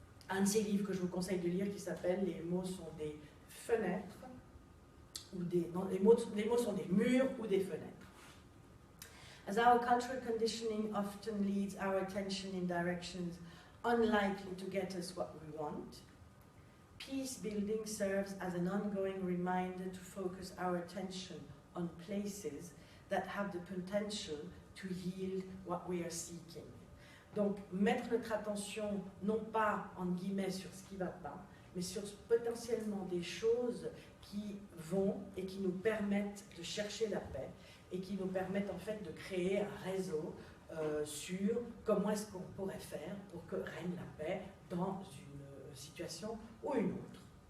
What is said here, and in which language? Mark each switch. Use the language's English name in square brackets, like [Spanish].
[French] Un de ces livres que je vous conseille de lire qui s'appelle « Les mots sont des fenêtres », ou non, les mots sont des murs ou des fenêtres. [English] As our cultural conditioning often leads our attention in directions unlikely to get us what we want, peace building serves as an ongoing reminder to focus our attention on places that have the potential to yield what we are seeking. [French] Donc, mettre notre attention, non pas, en guillemets, sur ce qui ne va pas, mais sur potentiellement des choses qui vont et qui nous permettent de chercher la paix et qui nous permettent en fait de créer un réseau sur comment est-ce qu'on pourrait faire pour que règne la paix dans une situation ou une autre.